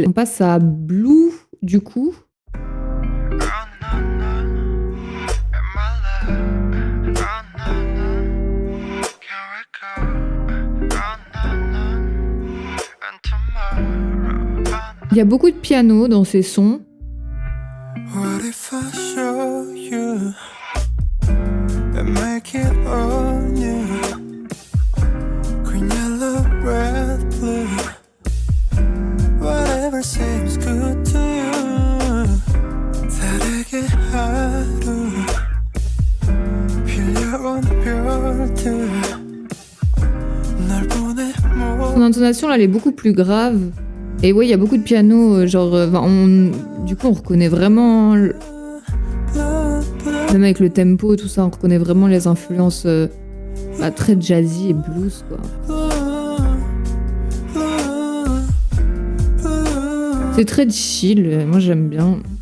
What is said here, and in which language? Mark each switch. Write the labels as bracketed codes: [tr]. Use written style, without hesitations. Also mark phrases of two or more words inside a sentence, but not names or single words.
[fr] On passe à Blue, du coup. Il y a beaucoup de piano dans ces sons. [en] What if I show you and make it on you? Green, yellow, red, blue. Whatever seems good to you. [ko] 다르게 하루 빌려온 별들 널 보내. [fr] Son intonation là, elle est beaucoup plus grave. Et ouais, il y a beaucoup de piano, genre, du coup, on reconnaît vraiment, même avec le tempo et tout ça, on reconnaît vraiment les influences très jazzy et blues, quoi. C'est très chill, moi j'aime bien.